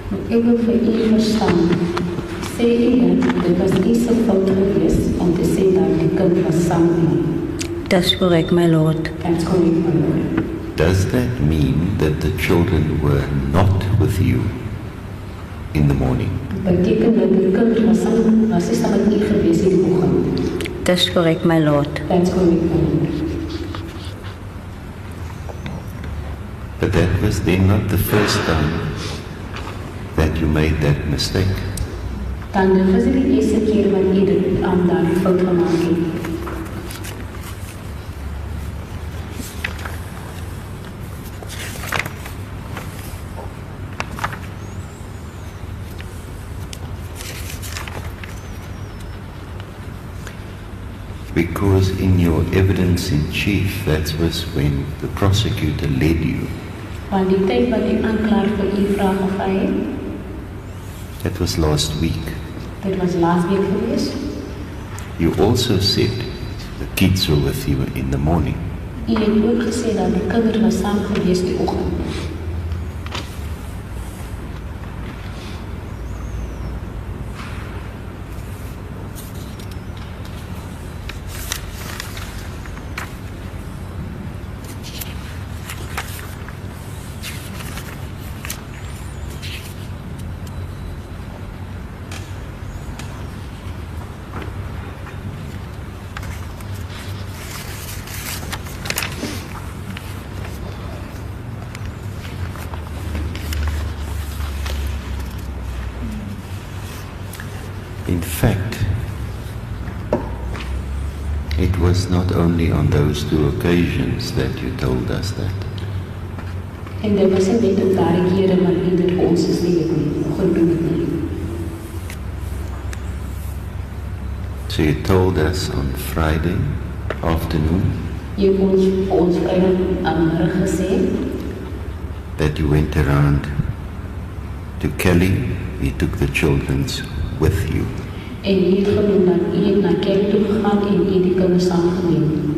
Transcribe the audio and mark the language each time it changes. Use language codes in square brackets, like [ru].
[af] Ek wil vir u verstaan. Sê u dit was u se fout gewees om te sê dat die kind was saam met my. Dis korrek, my Lord. [en] That's correct, my Lord. Does that mean that the children were not with you in the morning? [af] Beteken dat die kind was nie saam met u gewees in die oggend. Dis korrek, my Lord. [en] That's correct, my Lord. But that was then not the first time that you made that mistake. [af] Dan dit was die eerste keer wat u dit daardie fout gemaak het. [en] Because in your evidence in chief, that was when the prosecutor led you. [af] Want die tyd wat die aanklaer vir u vrae gevra het, [en] That was last week. [af] dit was laas week gewees. [en] You also said the kids were with you in the morning. [af] U het ook gesê dat die kinders was saam gewees die oggend. [en] In fact, it was not only on those two occasions that you told us that. [af] En dit was nie net op daardie kere wat u dit vir ons gesê het nie, gedoen het nie. [en] So you told us on Friday afternoon [af] Jy het ons Vrydag gesê [en] that you went around to Kelly, you took the children with you. [af] en jy het genoem dat u het na kerk toe gegaan en u die kinders saamgeneem.